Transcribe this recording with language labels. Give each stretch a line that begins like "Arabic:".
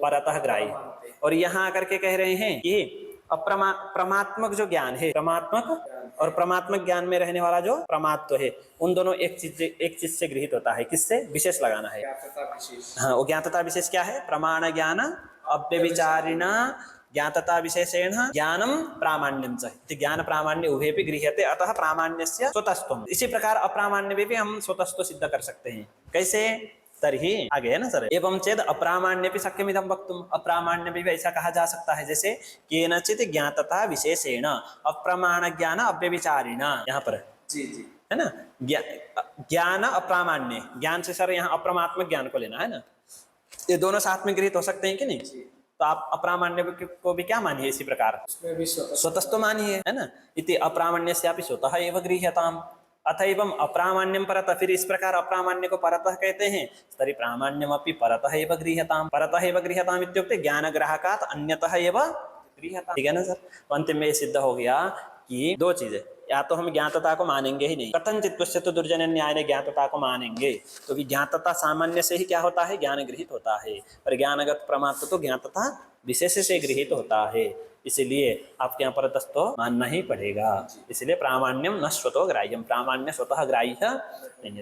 Hindi: परतः ग्राह्य। और यहाँ आकर के कह रहे हैं कि प्रमात्मक जो ज्ञान है, प्रमात्मक और प्रमात्मक ज्ञान में रहने वाला जो प्रमात्व है, उन दोनों एक चीज से गृहीत होता है। किससे? विशेष लगाना है। हाँ, वो ज्ञातता विशेष क्या है?
Sanskrit: प्रमाण ज्ञान अव्यभिचारिणा ज्ञातता विशेषेण ज्ञानम प्रामाण्यम च। ज्ञान प्रामाण्य उभयपि गृह्यते, अतः प्रामाण्यस्य स्वतस्त्वम्।
Hindi: इसी प्रकार अप्रामाण्य में भी हम स्वतस्त्व सिद्ध कर सकते हैं। कैसे? तर्हि आगे है ना सर,
Sanskrit: एवं चेद अप्रामाण्यपि शक्यमिदं वक्तुम्।
Hindi: अप्रामाण्य भी ऐसा कहा जा सकता है जैसे
Sanskrit: केनचित ज्ञातता विशेषेण अप्रमाण ज्ञान अव्यभिचारिणा।
Hindi: यहाँ पर जी जी है ना, ज्ञान अप्रामाण्य, ज्ञान से सर यहाँ अप्रमात्मक ज्ञान को लेना है ना, ये दोनों साथ में गृहीत हो सकते हैं कि नहीं? तो आप अप्रामाण्य को भी क्या मानिए इसी प्रकार? उसमें भी स्वतस्व मानिए, है ना।
Sanskrit: इति अप्रामाण्यस्यापि स्वतः एव गृह्यताम्। अथैवम् अप्रामाण्यम परतः,
Hindi: फिर इस प्रकार अप्रामाण्य को परतः कहते हैं,
Sanskrit: तर्हि प्रामाण्यमपि परतः एव गृह्यताम्। परतः एव गृह्यताम् इत्युक्ते ज्ञानग्राहकात् अन्यतः एव गृह्यताम्।
Hindi: ठीक है ना सर? तो अंतिम में सिद्ध हो गया कि दो चीजें, या तो हम ज्ञातता को मानेंगे ही नहीं, कथनचित् पश्यतु तो दुर्जन न्याय ने ज्ञातता को मानेंगे, तो भी ज्ञातता सामान्य से ही क्या होता है? ज्ञान गृहीत होता है, और ज्ञानगत प्रमात्व तो ज्ञातता विशेष से गृहीत होता है। इसलिए आपके यहाँ परतस्त्व मानना ही पड़ेगा। इसलिए
Sanskrit: प्रामाण्यम न स्वतः ग्राह्यम,
Hindi: प्रामाण्य स्वतः ग्राह्य नहीं है।